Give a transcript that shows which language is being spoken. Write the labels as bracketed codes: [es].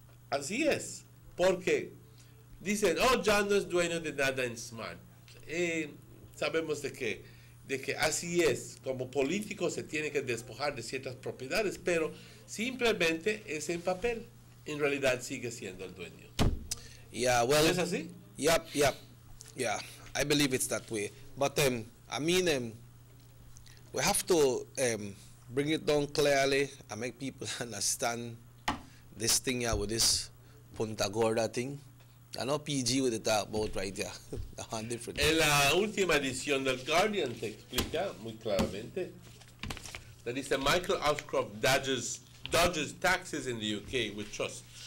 [es] Así es, porque dicen, ya no es dueño de nada en Smart. Sabemos de que así es, como político se tiene que despojar de ciertas propiedades, pero simplemente es en papel. En realidad sigue siendo el dueño. [en] Yeah, well, [es] ¿Es así? [en] Yeah, I believe it's that way. But we have to bring it down clearly and make people understand this thing here with this Punta Gorda thing. I know PG with the talk about right here. Different. [es] En la última edición del Guardian te explica muy claramente. Le dice [en] Michael Ashcroft dodges taxes in the UK with trust.